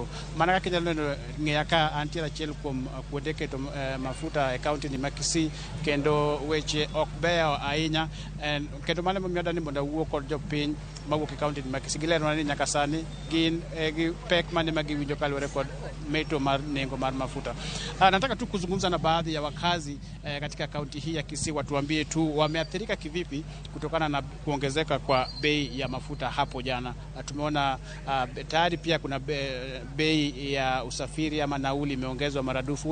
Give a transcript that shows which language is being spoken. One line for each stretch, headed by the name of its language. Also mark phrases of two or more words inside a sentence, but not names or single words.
Luo (Kenya and Tanzania): Mana kaka inyalo neno ng'eya ka antiere achiel kuom kuonde keto mafuta e kaunti ni ma Kisii kendo weche ok beyo ahinya kendo mano momiyo dani mondo awuo kod jopiny mawuok e kaunti ni ma Kisii gilerona ni nyaka sani gin gi pek mane ma giwinjo kaluwore kod meto mar nengo mar mafuta.
Swahili: Nataka tu kuzungumza na baadhi ya wakazi katika kaunti hii ya Kisii watuambie tu wameathirika kivipi kutokana na kuongezeka kwa bei ya mafuta hapo jana. Tumeona tayari pia kuna bei ya usafiri ama nauli imeongezwa maradufu.